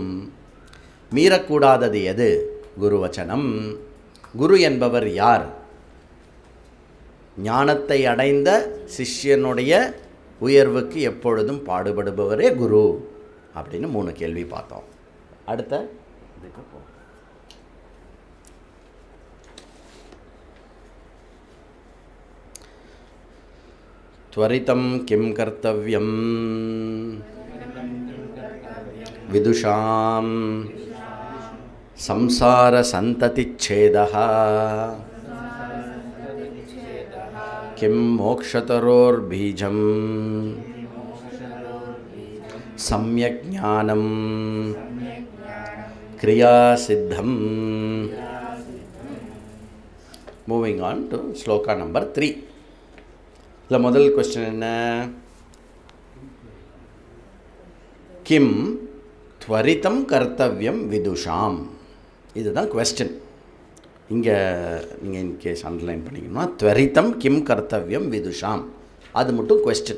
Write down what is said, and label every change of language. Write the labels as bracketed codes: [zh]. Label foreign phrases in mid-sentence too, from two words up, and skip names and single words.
[ta] மீறக்கூடாதது எது? குருவச்சனம். குரு என்பவர் யார்? ஞானத்தை அடைந்த சிஷ்யனுடைய உயர்வுக்கு எப்பொழுதும் பாடுபடுபவரே குரு அப்படின்னு 3 கேள்வி பார்த்தோம். அடுத்த இதுக்கு போ. [sa] त्वरितं किं कर्तव्यं विदुषां संसारसन्ततिच्छेदः किं मोक्षतरोर्बीजं सम्यक् ज्ञानं क्रियासिद्धं. [en] Moving on to sloka number 3. [ta] இதில் முதல் கொஸ்டின் என்ன? [sa] किं त्वरितं कर्तव्यं विदुषां. [ta] இதுதான் கொஸ்டின். இங்கே நீங்கள் [en] in case underline [ta] பண்ணிக்கணும்னா [sa] त्वरितं किं कर्तव्यं विदुषां, [ta] அது மட்டும் கொஸ்டின்.